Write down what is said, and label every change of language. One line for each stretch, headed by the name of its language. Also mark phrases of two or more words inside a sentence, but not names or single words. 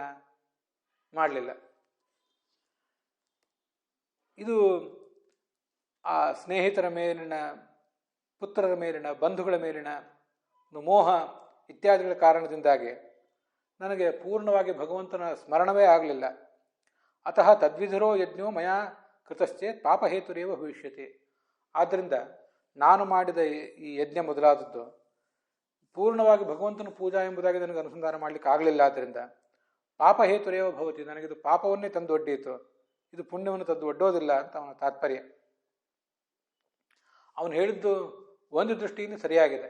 Kannada: ಮಾಡಲಿಲ್ಲ. ಇದು ಆ ಸ್ನೇಹಿತರ ಮೇಲಿನ, ಪುತ್ರರ ಮೇಲಿನ, ಬಂಧುಗಳ ಮೇಲಿನ ಮೋಹ ಇತ್ಯಾದಿಗಳ ಕಾರಣದಿಂದಾಗಿ ನನಗೆ ಪೂರ್ಣವಾಗಿ ಭಗವಂತನ ಸ್ಮರಣವೇ ಆಗಲಿಲ್ಲ.
Sanskrit: ಅತಃ ತದ್ವಿಧರೋ ಯಜ್ಞೋ ಮಯಾ ಕೃತಶ್ಚೇತ್ ಪಾಪಹೇತುರೇವ ಭವಿಷ್ಯತಿ.
Kannada: ಆದ್ದರಿಂದ ನಾನು ಮಾಡಿದ ಈ ಯಜ್ಞ ಮೊದಲಾದದ್ದು ಪೂರ್ಣವಾಗಿ ಭಗವಂತನ ಪೂಜಾ ಎಂಬುದಾಗಿ ನನಗೆ ಅನುಸಂಧಾನ ಮಾಡಲಿಕ್ಕೆ ಆಗಲಿಲ್ಲ. ಆದ್ದರಿಂದ
Sanskrit: ಪಾಪಹೇತುರೇವ ಭವತಿ,
Kannada: ನನಗಿದು ಪಾಪವನ್ನೇ ತಂದು ಒಡ್ಡೀತು, ಇದು ಪುಣ್ಯವನ್ನು ತಂದು ಒಡ್ಡೋದಿಲ್ಲ ಅಂತ ಅವನ ತಾತ್ಪರ್ಯ. ಅವನು ಹೇಳಿದ್ದು ಒಂದು ದೃಷ್ಟಿಯಿಂದ ಸರಿಯಾಗಿದೆ.